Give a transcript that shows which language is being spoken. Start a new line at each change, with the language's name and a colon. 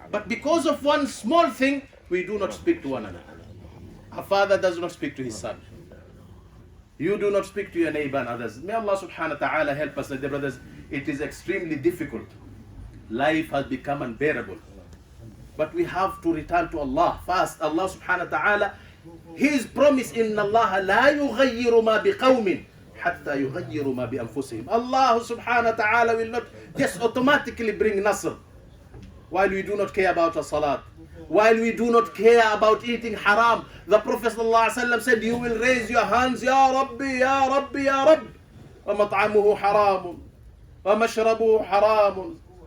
English: But because of one small thing, we do not speak to one another. A father does not speak to his son. You do not speak to your neighbor and others. May Allah subhanahu wa ta'ala help us, dear brothers. It is extremely difficult. Life has become unbearable. But we have to return to Allah first. Allah subhanahu wa ta'ala, His promise,
Arabic: إِنَّ اللَّهَ لَا يُغَيِّرُ مَا بِقَوْمٍ حَتَّى يُغَيِّرُ مَا بِأَنفُسِهِمْ.
English: Allah subhanahu wa ta'ala will not just automatically bring nasr while we do not care about our salat, while we do not care about eating haram. The Prophet ﷺ said, you will raise your hands, Ya Rabbi, Ya Rabbi, Ya Rabbi,
Arabic: وَمَطْعَمُهُ حَرَامٌ وَمَشْرَبُهُ حَرَامٌ.